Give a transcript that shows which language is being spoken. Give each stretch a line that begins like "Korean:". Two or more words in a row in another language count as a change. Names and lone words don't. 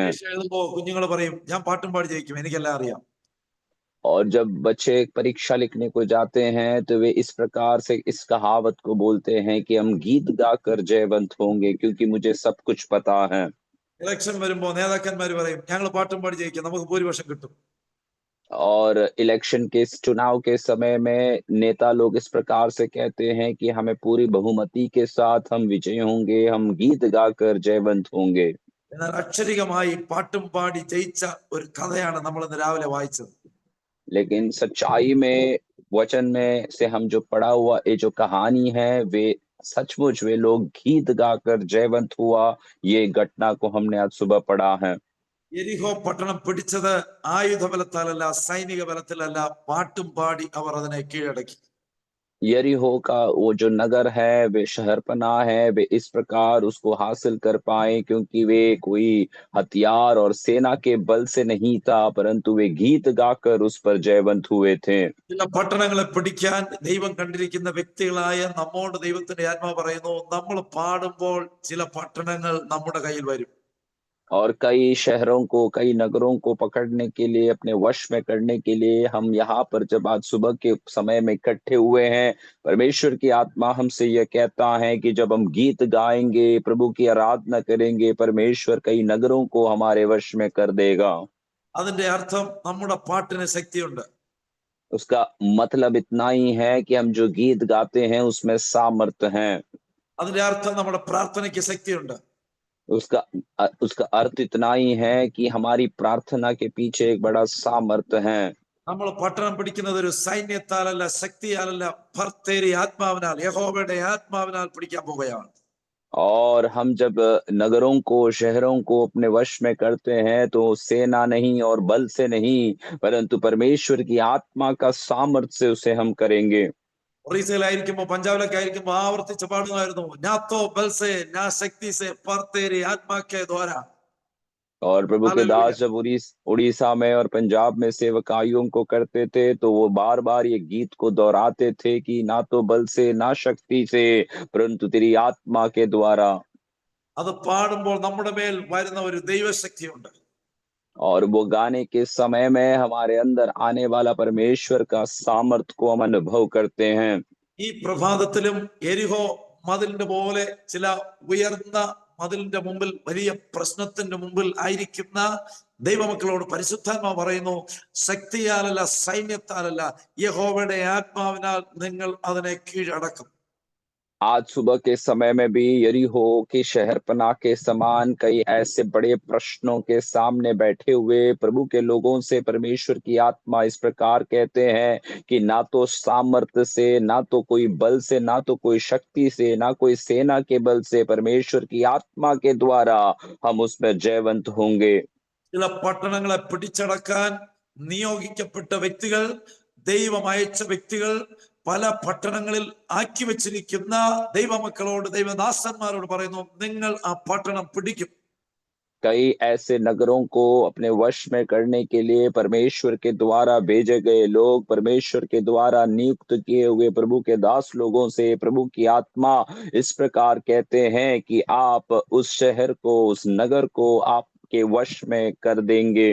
Malayalam: പരീക്ഷ എഴുതുമ്പോൾ കുഞ്ഞുങ്ങൾ പറയും, ഞാൻ പാട്ടും പാടി ജയിക്കും, എനിക്കെല്ലാം അറിയാം.
Hindi: और जब बच्चे परीक्षा लिखने को जाते हैं तो वे इस प्रकार से इस कहावत को बोलते हैं कि हम गीत गाकर जयवंत होंगे क्योंकि मुझे सब कुछ पता है।
Malayalam: ഇലക്ഷൻ വരുമ്പോ നേതാക്കന്മാർ പറയും, ഞങ്ങൾ പാട്ടും പാടി ജയിക്കും, നമുക്ക് ഭൂരിപക്ഷം കിട്ടും.
Hindi: और इलेक्शन के चुनाव के समय में नेता लोग इस प्रकार से कहते हैं कि हमें पूरी बहुमति के साथ हम विजयी होंगे, हम गीत गाकर जयवंत होंगे।
Malayalam: എന്നാൽ അക്ഷരികമായി പാട്ടും പാടി ജയിച്ച ഒരു കഥയാണ് നമ്മൾ ഇന്ന് രാവിലെ വായിച്ചത്.
Hindi: लेकिन सच्चाई में वचन में से हम जो पढ़ा हुआ ये जो कहानी है वे सचमुच वे लोग गीत गाकर जयवंत हुआ, ये घटना को हमने आज सुबह पढ़ा है।
Malayalam: യെരിഹോ പട്ടണം പിടിച്ചത് ആയുധ ബലത്താലല്ല, സൈനിക ബലത്തിലല്ല, പാട്ടും പാടി അവർ അതിനെ കീഴടക്കി.
Hindi: यरीहो का वो जो नगर है, वे शहरपनाह है, वे इस प्रकार उसको हासिल कर पाए क्योंकि वे कोई हथियार और सेना के बल से नहीं था, परंतु वे गीत गाकर उस पर जयवंत हुए थे।
Malayalam: ചില പട്ടണങ്ങളെ പിടിക്കാൻ ദൈവം കണ്ടിരിക്കുന്ന വ്യക്തികളായ നമ്മോട് ദൈവത്തിന്റെ ആത്മാവ് പറയുന്നു, നമ്മൾ പാടുമ്പോൾ ചില പട്ടണങ്ങൾ നമ്മുടെ കയ്യിൽ വരും.
Hindi: और कई शहरों को, कई नगरों को पकड़ने के लिए, अपने वश में करने के लिए हम यहाँ पर जब आज सुबह के समय में इकट्ठे हुए हैं, परमेश्वर की आत्मा हमसे यह कहता है कि जब हम गीत गाएंगे, प्रभु की आराधना करेंगे, परमेश्वर कई नगरों को हमारे वश में कर देगा।
Malayalam: അതിന്റെ അർത്ഥം നമ്മുടെ പാട്ടിന് ശക്തിയുണ്ട്.
Hindi: उसका मतलब इतना ही है कि हम जो गीत गाते हैं उसमें सामर्थ्य है।
Malayalam: അതിന്റെ അർത്ഥം നമ്മുടെ പ്രാർത്ഥനയ്ക്ക് ശക്തിയുണ്ട്.
Hindi: उसका अर्थ इतना ही है कि हमारी प्रार्थना के पीछे एक बड़ा सामर्थ्य है।
Malayalam: നമ്മൾ പട്ടണം പിടിക്കുന്നത് ഒരു സൈന്യത്താലല്ല, ശക്തിയാലല്ല, ഭർത്തേരി ആത്മാവിനാൽ, യഹോവയുടെ ആത്മാവിനാൽ പിടിക്കാൻ പോവുകയാണ്.
Hindi: और हम जब नगरों को, शहरों को अपने वश में करते हैं तो सेना नहीं और बल से नहीं, परंतु परमेश्वर की आत्मा का सामर्थ्य से उसे हम करेंगे।
Malayalam: ഒറീസയിലായിരിക്കുമ്പോ, പഞ്ചാബിലൊക്കെ ആയിരിക്കുമ്പോ ആവർത്തിച്ച് പാടുന്നതായിരുന്നു,
Hindi: ना तो बल से ना शक्ति से पर तेरी आत्मा के द्वारा. और प्रभु के हालेलुया. दास जब उड़ीसा में और पंजाब में सेवकाइयों को करते थे तो वो बार बार ये गीत को दोहराते थे कि ना तो बल से ना शक्ति से, परंतु तेरी आत्मा के द्वारा।
Malayalam: അത് പാടുമ്പോൾ നമ്മുടെ മേൽ വരുന്ന ഒരു ദൈവശക്തിയുണ്ട്.
Hindi: और वो गाने के समय में हमारे अंदर आने वाला परमेश्वर का सामर्थ्य को हम अनुभव करते हैं।
Malayalam: ഈ പ്രഭാതത്തിലും എരിഹോ മതിലിന്റെ പോലെ ചില ഉയർന്ന മതിലിന്റെ മുമ്പിൽ, വലിയ പ്രശ്നത്തിന്റെ മുമ്പിൽ ആയിരിക്കുന്ന ദൈവമക്കളോട് പരിശുദ്ധാത്മാവ് പറയുന്നു, ശക്തിയാലല്ല, സൈന്യത്താലല്ല, യഹോവയുടെ ആത്മാവിനാൽ നിങ്ങൾ അതിനെ കീഴടക്കും.
Hindi: आज सुबह के समय में भी यरीहो की शहरपनाह के समान कई ऐसे बड़े प्रश्नों के सामने बैठे हुए प्रभु के लोगों से परमेश्वर की आत्मा इस प्रकार कहते हैं कि ना तो सामर्थ्य से, ना तो कोई बल से, ना तो कोई शक्ति से, ना कोई सेना के बल से, परमेश्वर की आत्मा के द्वारा हम उसमें जयवंत होंगे।
Malayalam: ചില പട്ടണങ്ങളെ പിടിച്ചടക്കാൻ നിയോഗിക്കപ്പെട്ട വ്യക്തികൾ, ദൈവം അയച്ച വ്യക്തികൾ, പല പട്ടണങ്ങളിൽ ആക്കി വെച്ചിരിക്കുന്ന ദൈവമക്കളോട്, ദൈവദാസന്മാരോട് പറയുന്നു, നിങ്ങൾ ആ പട്ടണം പിടിക്കും.
Hindi: कई ऐसे नगरों को अपने वश में करने के लिए परमेश्वर के द्वारा भेजे गए लोग, परमेश्वर के द्वारा नियुक्त किए हुए प्रभु के दास लोगों से प्रभु की आत्मा इस प्रकार कहते हैं कि आप उस शहर को, उस नगर को आपके वश में कर देंगे।